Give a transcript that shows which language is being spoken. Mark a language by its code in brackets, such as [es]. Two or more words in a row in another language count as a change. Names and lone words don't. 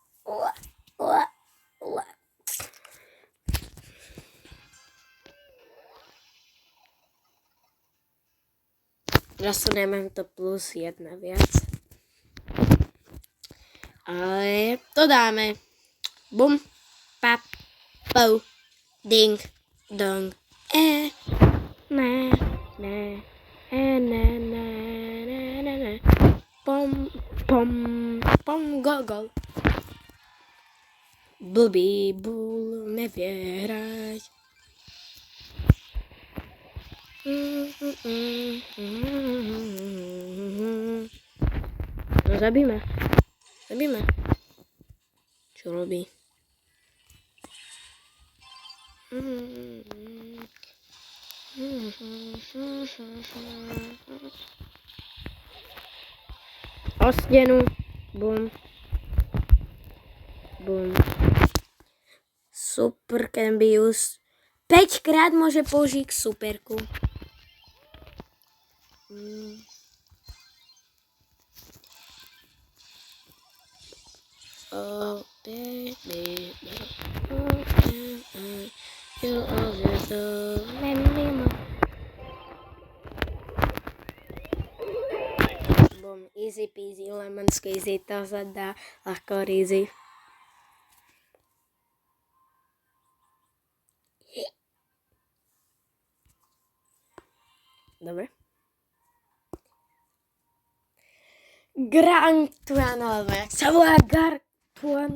[sk] Zasuneme to plus 1 viac. Ale to dáme. Bum, pap, pou, ding, dong, na, pom, pom, pom, gol, gol. Blbý bul, nevie hrať. No zabíme. Čo robí? O stenu. Bum. Bum. Super Cambius. 5 krát môže použiť superku. [en] Oh, baby. You always do. Bum, easy peasy, lemon squeezy, [sk] to sa dá ľahko [en] easy. [sk] Dobre. Gargantuan, alebo jak sa volá Gargantuan.